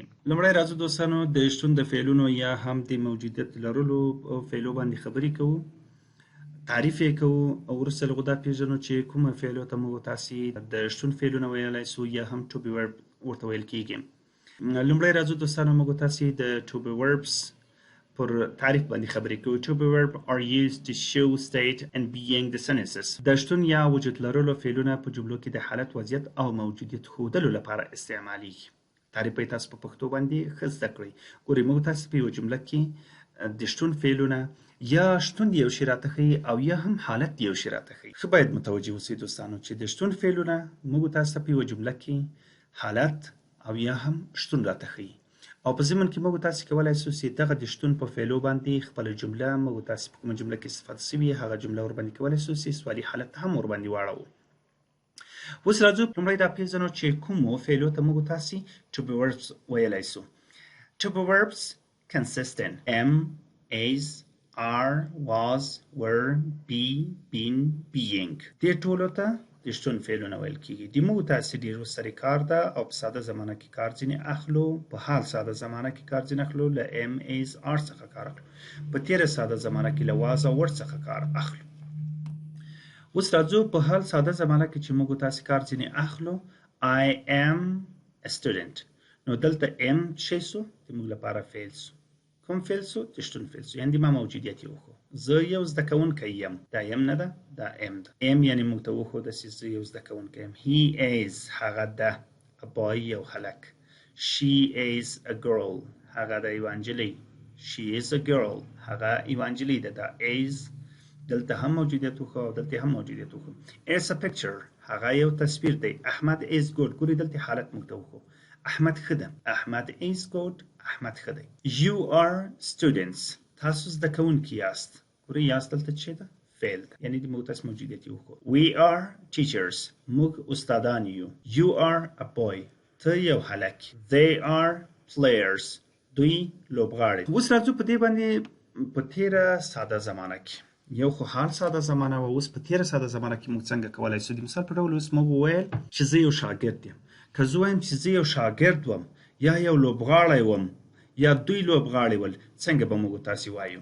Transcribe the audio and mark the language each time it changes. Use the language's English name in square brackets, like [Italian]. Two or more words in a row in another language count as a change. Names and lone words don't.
[Pashto] لومړی راځو دوستانو د شتون د فعلونو یا هم د موجودیت لرلو فعلو باندې خبرې کوو، تعریف یې کوو او وروسته له هغو دا پیژنو چې کومه فعلو ته موږ تاسې د شتون فعلونه ویلی سو یا هم [English] to be verb [Pashto] ورته ویل کیږي. لومړی راځو دوستانو موږ تاسې د [English] to be verbs [Pashto] پر تعریف باندې خبرې کوو. [English] To be verb are used to show state and being the sentences. [Pashto] د شتون یا وجود لرلو فعلونه په جملو کې د حالت، وضعیت او موجودیت ښودلو لپاره استعمالیږي. تعریف یې تاسو په پښتو باندې ښه زده کړئ. ګورئ موږ تاسو په یوه جمله کې د شتون فعلونه یا شتون یو شی راته ښیي او یا هم حالت یو شی راته ښیي. ښه باید متوجه اوسئ دوستانو چې د شتون فعلونه موږ تاسو په یوه جمله کې حالت او یا هم شتون راته ښیي. او په ضمن کې موږ تاسې کولی سو چې دغه د شتون په فعلو باندې خپله جمله موږ تاسې په کومه جمله کې استفاده سوي هغه جمله ورباندې کولی سو چې سوالي حالت هم ورباندې واړوو. اوس راځو لومړی دا پیژنو چې کومو فعلو ته موږ تاسې [English] to be verbs [Pashto] ویلی سو. [English] To be verbs consist in am, is, are, was, were, be, been, being. [Pashto] دې ټولو ته د شتون فعلونه ویل کیږي. د موږ تاسې ډېرو سره کار ده او په ساده زمانه کې کار ځینې اخلو، په حال ساده زمانه کې کار ځینې اخلو، له [English] am, is, are [Pashto] څخه کار اخلو، په تېره ساده زمانه کې له was او were څخه کار اخلو. اوس راځو په حال ساده زمانه کې چې موږ تاسې کار ځینې اخلو. [English] I am a student. [Pashto] نو دلته am څه سو؟ د موږ لپاره فعل سو. کوم فعل سو؟ د شتون فعل سو، یعنې د ما موجودیت یې وښو. زه یو زده کوونکی یم. دا یم نه ده، دا ام ده. ام یعنې موږ ته وښوده چې زه یو زده کوونکی یم. [English] He is [Pashto] هغه ده، [English] a boy [Pashto] یو هلک. [English] She is a girl [Pashto] هغه ده یوه نجلۍ. [English] She is a girl [Pashto] هغه یوه نجلۍ ده. دا is دلته هم موجودیت وښو او دلته هم موجودیت وښو. [English] It's a picture [Pashto] هغه یو تصویر دی. [English] احمد is good. [Pashto] ګورئ دلته حالت موږ ته وښو. احمد ښه ده. احمد [English] is good. [Pashto] احمد ښه دی. [English] You are students [Pashto] تاسو زده کوونکي یاست. ګورئ یاست دلته څه ده؟ فعل ده، یعنې د موږ تاسې موجودیت یې وښو. [English] We are teachers [Pashto] موږ استادان یو. [English] You are a boy [Pashto] ته یو هلک. [English] They are players [Pashto] دوی لوبغاړي. اوس راځو په دې باندې په تېره ساده زمانه کې یو خو حال ساده زمانه وه، اوس په تېره ساده زمانه کې موږ څنګه کولی سو؟ د مثال په ډول اوس موږ وویل چې زه یو شاګرد یم. که زه وایم چې زه یو شاګرد وم یا یو لوبغاړی وم یا دوی لوبغاړي ول، څنګه به موږ تاسې وایو؟